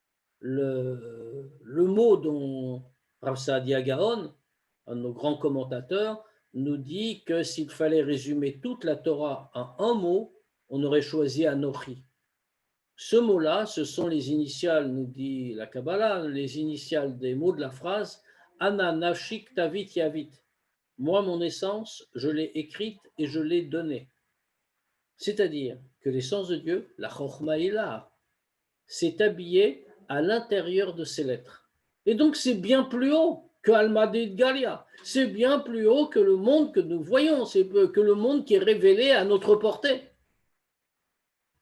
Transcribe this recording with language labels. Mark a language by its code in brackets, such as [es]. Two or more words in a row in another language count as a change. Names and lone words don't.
[fr] Le mot dont Rav Saadia Gaon, un de nos grands commentateurs, nous dit que s'il fallait résumer toute la Torah en un mot, on aurait choisi Anochi. Ce mot-là, ce sont les initiales, nous dit la Kabbalah, les initiales des mots de la phrase [he] אנא נפשי כתבית יהבית. [fr] Moi, mon essence, je l'ai écrite et je l'ai donnée. C'est-à-dire que l'essence de Dieu, la [he] חכמה עילאה, [fr] s'est habillée à l'intérieur de ces lettres. Et donc, c'est bien plus haut que [arc] עלמא דאתגליא. [fr] C'est bien plus haut que le monde que nous voyons, c'est que le monde qui est révélé à notre portée.